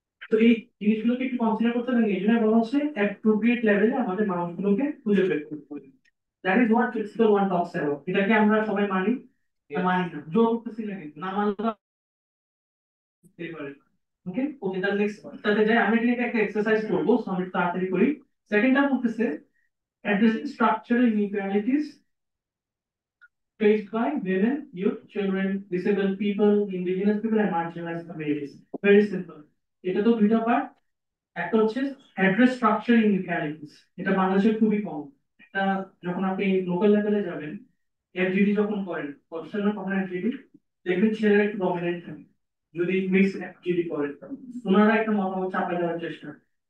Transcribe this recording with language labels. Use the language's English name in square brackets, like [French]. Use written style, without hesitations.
[Bangla] তো এই জিনিসগুলোকে একটু কনসিডার করতে হবে। এই জন্য বলা হচ্ছে অ্যাপ্রোপ্রিয়েট লেভেলে আমাদের মানুষগুলোকে খুঁজে বের করতে হবে। [English] That is what principle one talks about. [Bangla] এটাকে আমরা সবাই মানি। মানি না, জোর করতেছি না, কিন্তু না মানলে ওকে ওকে, তাহলে নেক্সট তাতে যাই। আমরা এখানে একটা এক্সারসাইজ করবো, so আমরা একটু তাড়াতাড়ি করি। সেকেন্ডটা বলতেছে [English] addressing structural inequalities faced by women, youth, children, disabled people, indigenous people and marginalized communities. Very simple. [Bangla] এটা তো দুইটা পার্ট। একটা হচ্ছে অ্যাড্রেস স্ট্রাকচার ইনইকুয়ালিটিস, এটা বাংলাদেশে খুবই কম। এটা যখন আপনি লোকাল লেভেলে যাবেন, এফজিডি যখন করেন, প্রফেশনাল কখন এফজিডি দেখবেন ছেলেরা একটু ডমিনেন্ট থাকে। যদি মিক্স এফজিডি করেন, ওনারা একটা মতামত চাপা দেওয়ার চেষ্টা করে।